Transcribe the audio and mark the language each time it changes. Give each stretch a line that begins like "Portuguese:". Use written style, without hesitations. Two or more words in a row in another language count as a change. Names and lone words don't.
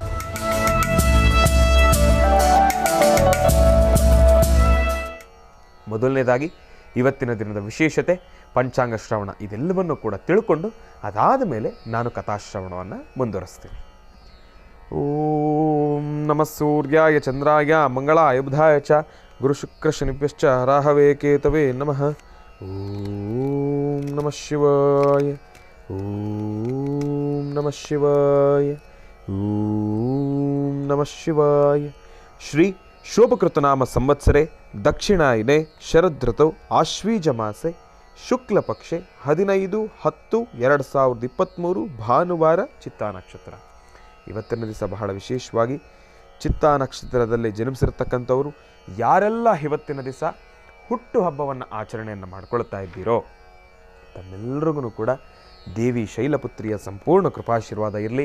Kannada: ಮೊದಲನೇದಾಗಿ ಇವತ್ತಿನ ದಿನದ ವಿಶೇಷತೆ ಪಂಚಾಂಗ ಶ್ರವಣ, ಇದೆಲ್ಲವನ್ನು ಕೂಡ ತಿಳ್ಕೊಂಡು ಅದಾದ ಮೇಲೆ ನಾನು ಕಥಾಶ್ರವಣವನ್ನು ಮುಂದುವರಿಸ್ತೀನಿ.
Sanskrit: ಓಂ ನಮಃ ಸೂರ್ಯಾಯ ಚಂದ್ರಾಯ ಮಂಗಳಾಯ ಬುಧಾಯ ಚ ಗುರು ಶುಕ್ರ ಶನಿಭ್ಯಶ್ಚ ರಾಹವೇ ಕೇತವೇ ನಮಃ. ಓಂ ನಮಃ ಶಿವಾಯ, ಓಂ ನಮಃ ಶಿವಾಯ, ಓಂ ನಮಃ ಶಿವಾಯ. ಶ್ರೀ ಶೋಭಕೃತನಾಮ ಸಂವತ್ಸರೆ ದಕ್ಷಿಣಾಯನೆ ಶರದೃತೌ ಆಶ್ವೀಜ ಮಾಸೆ ಶುಕ್ಲ ಪಕ್ಷೆ 15/10/2023
Kannada: ಭಾನುವಾರ ಚಿತ್ತಾ ನಕ್ಷತ್ರ. ಇವತ್ತಿನ ದಿವಸ ಬಹಳ ವಿಶೇಷವಾಗಿ ಚಿತ್ತಾ ನಕ್ಷತ್ರದಲ್ಲಿ ಜನ್ಮಿಸಿರ್ತಕ್ಕಂಥವರು ಯಾರೆಲ್ಲ ಇವತ್ತಿನ ದಿವಸ ಹುಟ್ಟುಹಬ್ಬವನ್ನು ಆಚರಣೆಯನ್ನು ಮಾಡಿಕೊಳ್ತಾ ಇದ್ದೀರೋ ತಮ್ಮೆಲ್ಲರಿಗೂ ಕೂಡ ದೇವಿ ಶೈಲಪುತ್ರಿಯ ಸಂಪೂರ್ಣ ಕೃಪಾಶೀರ್ವಾದ ಇರಲಿ.